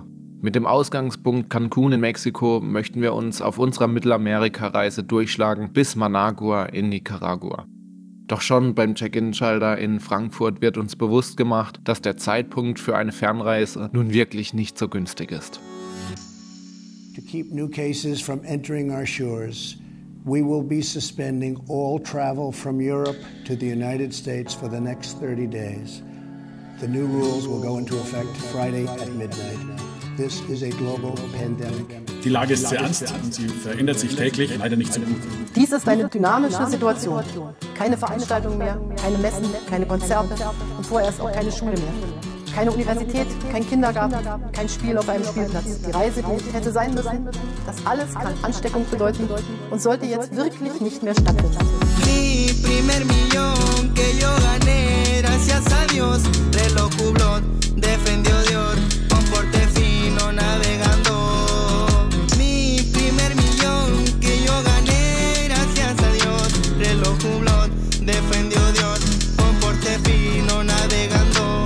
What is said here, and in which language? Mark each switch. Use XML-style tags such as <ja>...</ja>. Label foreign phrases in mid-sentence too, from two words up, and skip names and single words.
<de>Mit dem Ausgangspunkt Cancún in Mexiko möchten wir uns auf unserer Mittelamerika-Reise durchschlagen bis Managua in Nicaragua. Doch schon beim Check-in-Schalter in Frankfurt wird uns bewusst gemacht, dass der Zeitpunkt für eine Fernreise nun wirklich nicht so günstig ist.</de> <en>To keep new cases from entering our shores, we will be suspending all travel from Europe to the United States for the next 30 days. The new rules will go into effect Friday at midnight. This is a global pandemic.</en> <de>Die Lage ist sehr ernst und sie verändert sich täglich, leider nicht so gut. Dies ist eine dynamische Situation. Keine Veranstaltungen mehr, keine Messen, keine Konzerte und vorerst auch keine Schule mehr. Keine Universität, kein Kindergarten, kein Spiel auf einem Spielplatz. Die Reise, die hätte sein müssen, das alles kann Ansteckung bedeuten und sollte jetzt wirklich nicht mehr stattfinden.</de> <es>Mi primer millón que yo gané, gracias a Dios, reloj Hublot, defendió Dios, con porte fino navegando. Mi primer millón que yo gané, gracias a Dios, reloj Hublot, defendió Dios, con porte fino navegando.</es>